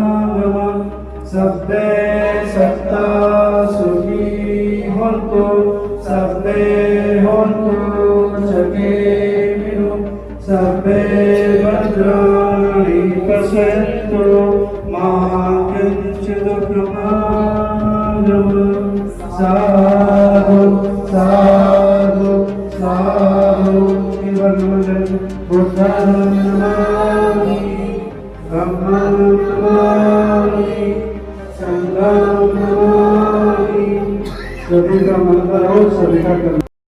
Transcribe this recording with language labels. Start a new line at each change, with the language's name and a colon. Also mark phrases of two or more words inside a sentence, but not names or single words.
Sanskrit: सर्वे सत्ता सुखी होन्तु सर्वे होन्तु सुखिनो सर्वे भद्राणि पश्यन्तु मा कश्चित् दुःखभाग्।
Pali: साधु साधु साधु भगवन् बुद्धं नमामि धम्मं नमामि संघं नमामि।
Hindi: सभी का मंगल हो, सभी का कल्याण।